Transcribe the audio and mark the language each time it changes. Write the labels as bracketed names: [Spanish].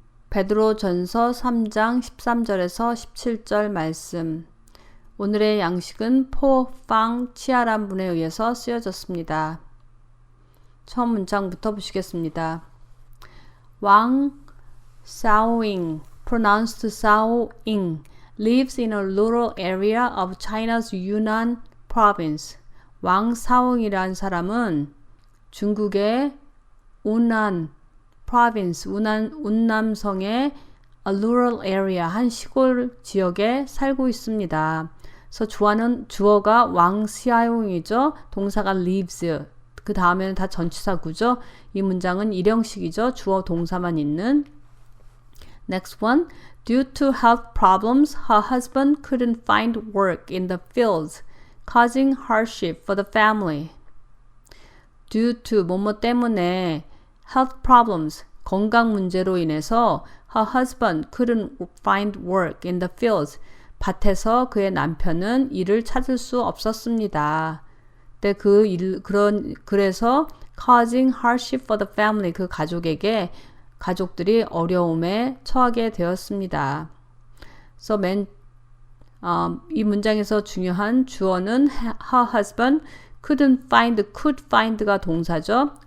[Korean] 베드로전서 3장 13절에서 17절 말씀. 오늘의 양식은 포 팡 치아란 분에 의해서 쓰여졌습니다. 처음 문장부터 보시겠습니다. [English] Wang Xiaoying, pronounced Xiaoying, lives in a rural area of China's Yunnan province. [Korean] 왕 사옹이란 사람은 중국의 운난 province, 운남성의 [English] a rural area, [Korean] 한 시골 지역에 살고 있습니다. 그래서 주어가 왕 xiaoying이죠. 동사가 lives. 그 다음에는 다 전치사구죠. 이 문장은 일형식이죠. 주어 동사만 있는. [English] Next one. Due to health problems, her husband couldn't find work in the fields, causing hardship for the family. Due to [Korean] 뭐뭐 때문에 [English] health problems, [Korean] 건강 문제로 인해서 [English] her husband couldn't find work in the fields. [Korean] 밭에서 그의 남편은 일을 찾을 수 없었습니다. 네, 그래서 [English] causing hardship for the family, [Korean] 그 가족들이 어려움에 처하게 되었습니다. So 이 문장에서 중요한 주어는 [English] her husband could find [Korean] 가 동사죠.